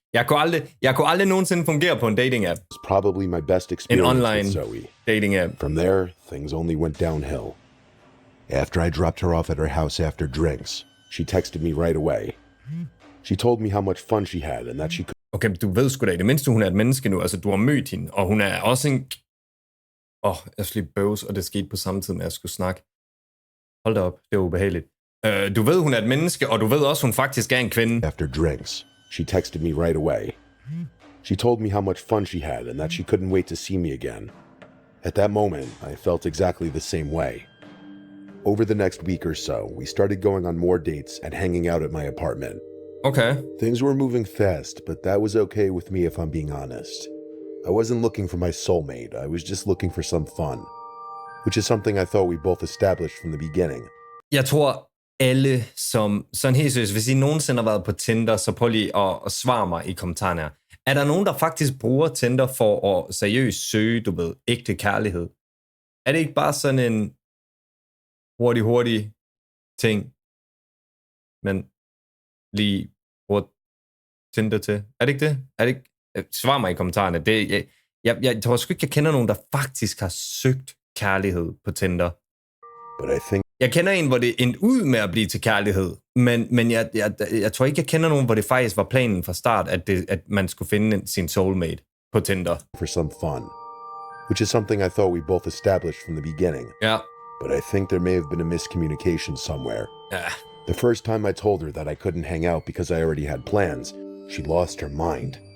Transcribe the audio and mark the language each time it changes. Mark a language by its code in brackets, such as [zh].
[da] Jeg kunne aldrig nogensinde fungere på en dating app. [en] probably my best experience online with Zoe. Dating app. From there, things only went downhill. After I dropped her off at her house after drinks, she texted me right away. She told me how much fun she had and that she could [da] Okay, du ved sgu da i det mindste, hun er et menneske nu. Altså, du har mødt hende, og hun er også en... jeg skulle lige bøves, og det skete på samme tid, med at jeg skulle snakke. Hold da op, det er ubehageligt. Du ved, hun er et menneske, og du ved også, hun faktisk er en kvinde. [en] after drinks. She texted me right away. She told me how much fun she had and that she couldn't wait to see me again. At that moment, I felt exactly the same way. Over the next week or so, we started going on more dates and hanging out at my apartment. Okay. Things were moving fast, but that was okay with me if I'm being honest. I wasn't looking for my soulmate, I was just looking for some fun. Which is something I thought we both established from the beginning. [da] Jeg tror, alle som... Sådan helt seriøst, hvis I nogensinde har været på Tinder, så prøv lige at svare mig i kommentarerne her. Er der nogen, der faktisk bruger Tinder for at seriøst søge, du ved, ægte kærlighed? Er det ikke bare sådan en hurtig ting, men lige bruger Tinder til? Er det ikke det? Er det ikke? Svar mig i kommentarerne. Jeg tror sgu ikke, jeg kender nogen, der faktisk har søgt kærlighed på Tinder. [en] But I think [da] Jeg kender en, hvor det endte ud med at blive til kærlighed, men jeg tror ikke, jeg kender nogen, hvor det faktisk var planen fra start, at man skulle finde sin soulmate på Tinder. [en] for some fun. Which is something I thought we both established from the beginning. [da] Ja. [en] But I think there may have been a miscommunication somewhere. [da] Ja. [en] The first time I told her that I couldn't hang out because I already had plans, she lost her mind.